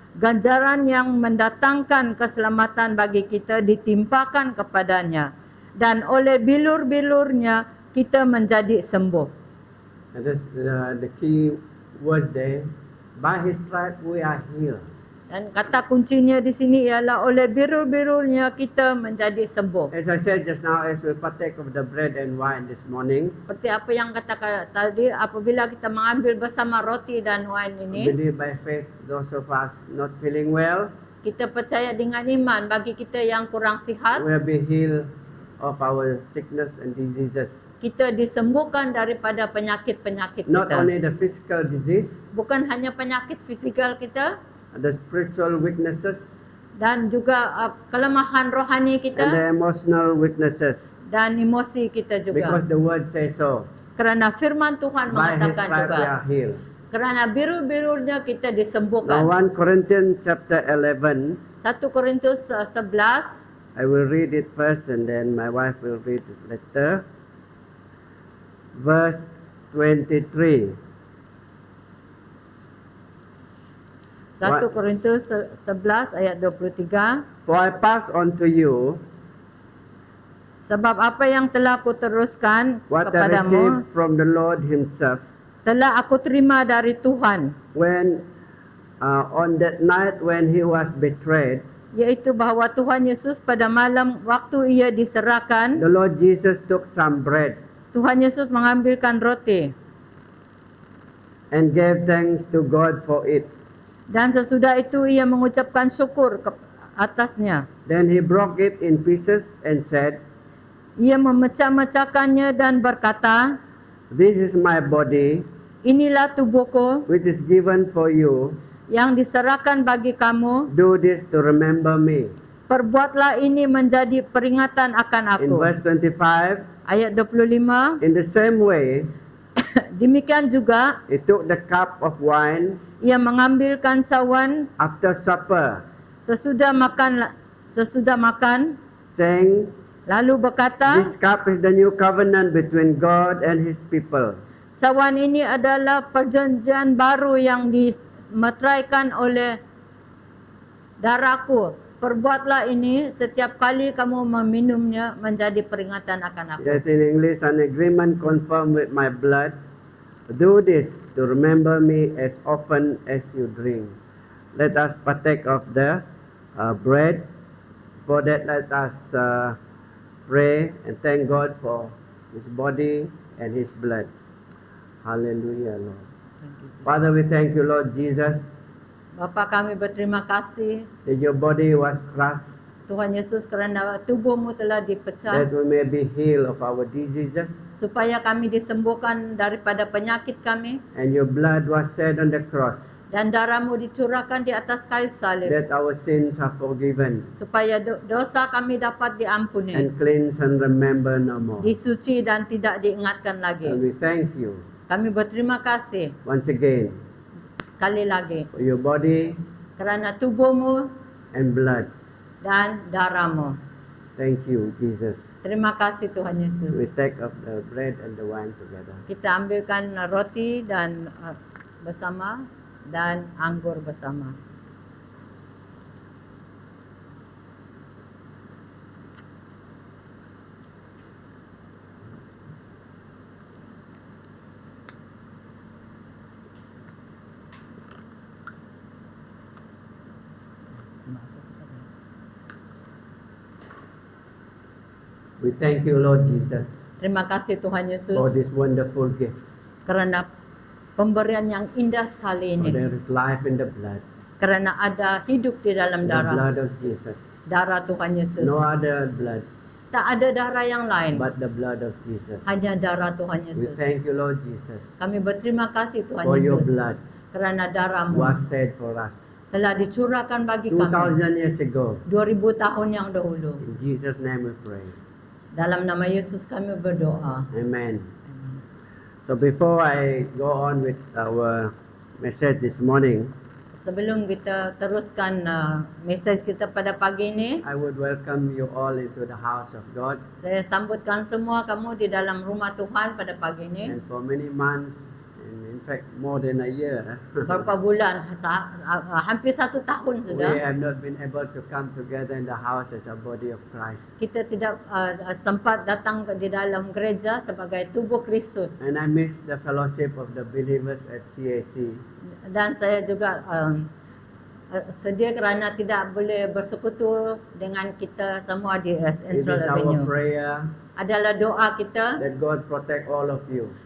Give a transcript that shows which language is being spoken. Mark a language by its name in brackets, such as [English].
[Malay] Ganjaran yang mendatangkan keselamatan bagi kita ditimpakan kepadanya, dan oleh bilur-bilurnya kita menjadi sembuh. [English] And that's the key word there. By his stripe we are healed. [Malay] Dan kata kuncinya di sini ialah oleh bilur-bilurnya kita menjadi sembuh. [English] As I said just now, as we partake of the bread and wine this morning, [Malay] Seperti apa yang katakan tadi, apabila kita mengambil bersama roti dan wine ini, [English] believe by faith, those of us not feeling well, [Malay] kita percaya dengan iman bagi kita yang kurang sihat, [English] will be healed of our sickness and diseases. [Malay] kita disembuhkan daripada penyakit-penyakit [English] Not [Malay] kita. [English] only the physical disease, [Malay] Bukan hanya penyakit fizikal kita [English] the spiritual weaknesses, [Malay] dan juga kelemahan rohani [English] and the [Malay] kita [English] emotional weaknesses. [Malay] dan emosi kita [English] Because [Malay] juga. [English] the word says so. [Malay] Kerana firman Tuhan [English] By His [Malay] mengatakan [English] stripe [Malay] juga, [English] we are healed. [Malay] kerana biru-birunya kita [English] Now [Malay] disembuhkan. [English] 1 Corinthians chapter 11, [Malay] 1 Korintus 11, [English] I will read it first and then my wife will read it later. Verse 23. [Malay] 1 Korintus 11 ayat 23. [English] For I pass on to you [Malay] Sebab apa yang telah aku teruskan [English] what I [Malay] kepadamu, [English] received from the Lord Himself. [Malay] telah aku terima dari Tuhan, [English] When on that night when He was betrayed, [Malay] yaitu bahawa Tuhan Yesus pada malam waktu ia diserahkan, [English] the Lord Jesus took some bread [Malay] Tuhan Yesus mengambilkan roti [English] and gave thanks to God for it. [Malay] dan sesudah itu ia mengucapkan syukur ke atasnya. [English] Then He broke it in pieces and said, [Malay] Ia memecah-mecahkannya dan berkata, [English] This is my body, [Malay] inilah tubuhku [English] which is given for you. [Malay] yang diserahkan bagi kamu. [English] Do this to remember me. [Malay] Perbuatlah ini menjadi peringatan akan [English] In [Malay] aku. [English] verse 25, [Malay] Ayat 25. [English] in the same way, [Malay] Demikian juga [English] He took the cup of wine [Malay] ia mengambilkan cawan [English] after supper, [Malay] sesudah makan [English] saying, [Malay] lalu berkata, [English] This cup is the new covenant between God and His people. [Malay] cawan ini adalah perjanjian baru yang dimeteraikan oleh darahku. Perbuatlah ini setiap kali kamu meminumnya menjadi peringatan akan aku. [English] That in English, an agreement confirmed with my blood. Do this to remember me as often as you drink. Let us partake of the bread. For that, let us pray and thank God for His body and His blood. Hallelujah, Lord. Father, we thank you, Lord Jesus, [Malay] Bapa, kami berterima kasih [English] that your body was crushed, [Malay] Tuhan Yesus kerana tubuhmu telah dipecah [English] that we may be healed of our diseases, [Malay] supaya kami disembuhkan daripada penyakit kami, [English] and your blood was shed on the cross, [Malay] dan darahmu dicurahkan di atas kayu salib [English] that our sins are forgiven [Malay] supaya dosa kami dapat diampuni, [English] and cleansed and remember no more. [Malay] disuci dan tidak diingatkan [English] And [Malay] lagi. [English] we thank you [Malay] Kami berterima kasih [English] once again [Malay] sekali lagi [English] for your body [Malay] kerana tubuhmu [English] and blood. [Malay] dan darahmu. [English] Thank you, Jesus. [Malay] Terima kasih Tuhan [English] We [Malay] Yesus. [English] take of the bread and the wine together. [Malay] Kita ambilkan roti dan bersama dan anggur bersama. [English] We thank you, Lord Jesus, [Malay] Terima kasih Tuhan [English] for [Malay] Yesus [English] this wonderful gift. [Malay] kerana pemberian yang indah sekali [English] For [Malay] ini. [English] there is life in the blood, [Malay] Kerana ada hidup di dalam [English] the [Malay] darah, [English] blood of Jesus. [Malay] darah Tuhan Yesus. [English] No other blood [Malay] Tak ada darah yang lain, [English] but the blood of Jesus. [Malay] hanya darah Tuhan [English] We [Malay] Yesus. [English] thank you, Lord Jesus, [Malay] Kami berterima kasih Tuhan [English] for your [Malay] Yesus [English] blood [Malay] kerana darahmu [English] was shed for us [Malay] telah dicurahkan bagi [English] 2,000 [Malay] kami [English] years ago. [Malay] 2000 tahun yang dahulu. [English] In Jesus' name we pray. [Malay] Dalam nama Yesus kami berdoa. [English] Amen. So before I go on with our message this morning, [Malay] Sebelum kita teruskan mesej kita pada pagi ini, [English] I would welcome you all into the house of God. [Malay] saya sambutkan semua kamu di dalam rumah Tuhan pada pagi ini. [English] And for many months, and in fact more than a year, [Malay] Berapa bulan, hampir 1 tahun [English] we [Malay] sudah, [English] have not been able to come together in the house as a body of Christ. [Malay] kita tidak sempat datang di dalam gereja sebagai tubuh Kristus. [English] And I miss the fellowship of the believers at CAC. [Malay] Dan saya juga sedih kerana tidak boleh bersekutu dengan kita semua di [English] It is [Malay] Central [English] our [Malay] Avenue. [English] prayer [Malay] Adalah doa kita, [English] that God protect all of you,